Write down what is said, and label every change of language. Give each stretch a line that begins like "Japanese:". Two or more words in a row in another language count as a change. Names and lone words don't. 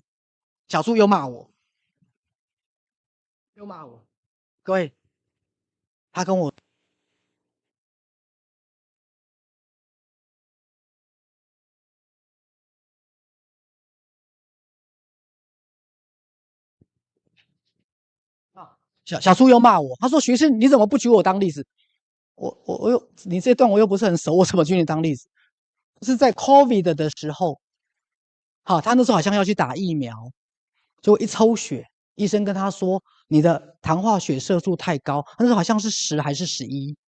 Chinese: 小豬又罵我，各位，他跟我小豬又罵我，他說：“徐師，你怎麼不舉我當例子？” 你這段我又不是很熟，我怎麼舉你當例子？是在 COVID 的時候，他那時候好像要去打疫苗，就一抽血，醫生跟他說你的糖化血色素太高，那時候好像是10還是11，